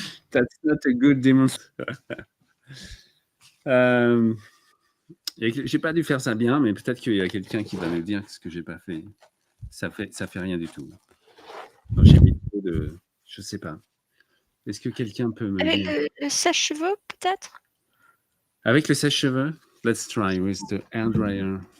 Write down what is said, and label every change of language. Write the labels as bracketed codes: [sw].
[en] That's not a good demonstration. [fr] J'ai pas dû faire ça bien, mais peut-être qu'il y a quelqu'un qui va me dire ce que j'ai pas fait. Ça fait rien du tout. J'ai mis trop de, je sais pas. Est-ce que quelqu'un peut me Avec dire? le sèche-cheveux, peut-être? Avec le sèche-cheveux? [en] Let's try with the hair dryer.